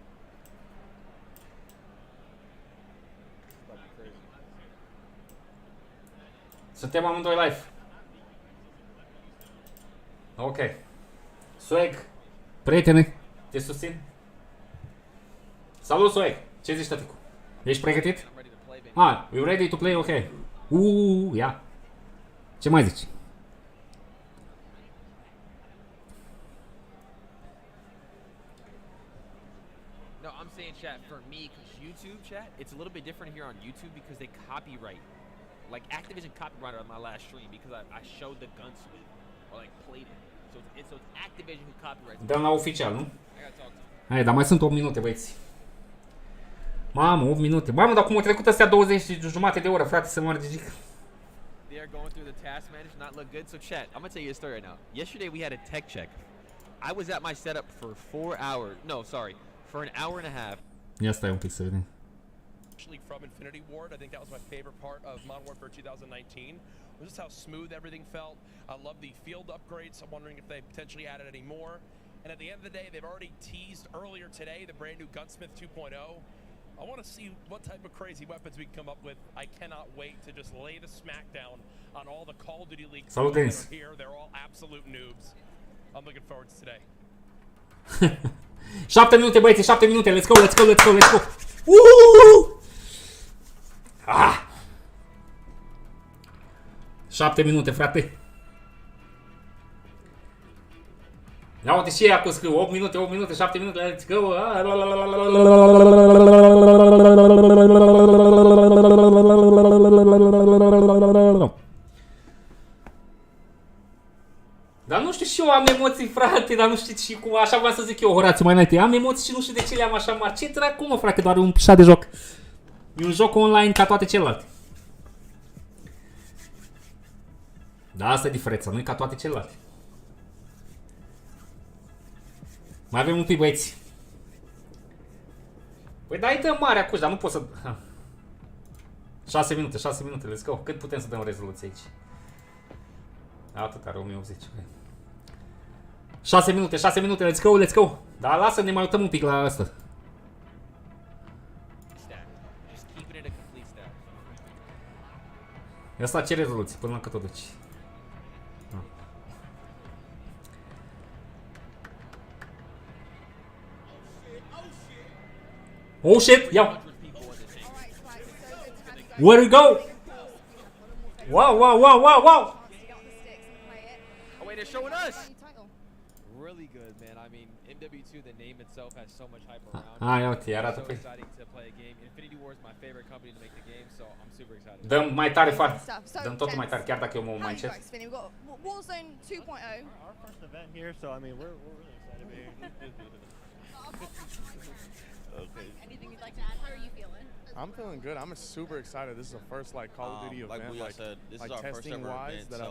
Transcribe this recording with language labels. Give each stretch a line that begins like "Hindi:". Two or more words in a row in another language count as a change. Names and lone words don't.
Romanian: Suntem amândoi live. Ok. Swag. Prietene, te susțin. Salut, Swag. Ce zici, tăticu? Ești pregătit?
English: Ah, you ready to play?
Romanian: Ok. Ia. Ce mai zici?
English: No, I'm saying chat for me, because YouTube chat, it's a little bit different here on YouTube because they copyright. Like Activision copyrighted on my last stream because I showed the gun swing or like played it. So it's Activision who copyrights.
Romanian: Dăm la oficial, nu?
English: I gotta talk to him.
Romanian: Hai, dar mai sunt 8 minute, băieți. Mamă, 8 minute. Mamă, dar cum au trecut astea 20 și jumate de oră, frate, să moară Gigic.
English: They are going through the task manager, not look good. So chat, I'm gonna tell you a story right now. Yesterday we had a tech check. I was at my setup for 4 hours. No, sorry, for an hour and a half.
Romanian: Ia stai un pic să vedem.
English: actually from Infinity Ward. I think that was my favorite part of Modern Warfare 2019. Was just how smooth everything felt. I love the field upgrades. I'm wondering if they potentially added any more. And at the end of the day, they've already teased earlier today the brand new Gunsmith 2.0. I want to see what type of crazy weapons we can come up with. I cannot wait to just lay the smackdown on all the Call of Duty League
Romanian: Salut,
English: that
Romanian: Denis.
English: are here. They're all absolute noobs. I'm looking forward to today.
Romanian: 7 minute, băieți, 7 minute.
English: Let's go, let's go, let's go, let's go.
Romanian: Ah! 7 minute, frate. Ia uite și ei acum scriu 8 minute, 8 minute, 7 minute,
English: let's go.
Romanian: Dar nu știu și eu am emoții, frate, dar nu știu și cum, așa vreau să zic eu, Horațiu, mai înainte. Am emoții și nu știu de ce le-am așa mari. Ce dracu, mă, frate, doar un pișat de joc. E un joc online ca toate celelalte. Da, asta e diferența, nu e ca toate celelalte. Mai avem un pic, băieți. Păi dai dă mare acum, dar nu pot să... 6 minute, 6 minute,
English: let's go.
Romanian: Cât putem să dăm rezoluție aici? Atât are 1080. 6 minute, 6 minute,
English: let's go, let's go.
Romanian: Dar lasă, ne mai uităm un pic la asta. Asta ce rezoluție, până la cât o duci?
English: Oh shit, yo. Where we go? Wow, wow, wow, wow, wow. Oh wait, they're showing us. Really good, man. I mean, MW2, the name itself has so much hype around.
Romanian: Ia uite, arată
English: So
Romanian: pe.
English: exciting to play a game. Infinity Ward is my favorite company to make the game, so I'm super excited.
Romanian: Dăm mai tare, frate. Dăm totul mai tare, chiar dacă eu mă mai încet.
English: We've got Warzone 2.0. Our first event here, so I mean, we're really excited to be here. Okay. Anything you'd like to add? How are you feeling? I'm feeling good. I'm super excited. This is the first like Call of Duty event, like we all said, this like is our first testing ever wise event, that so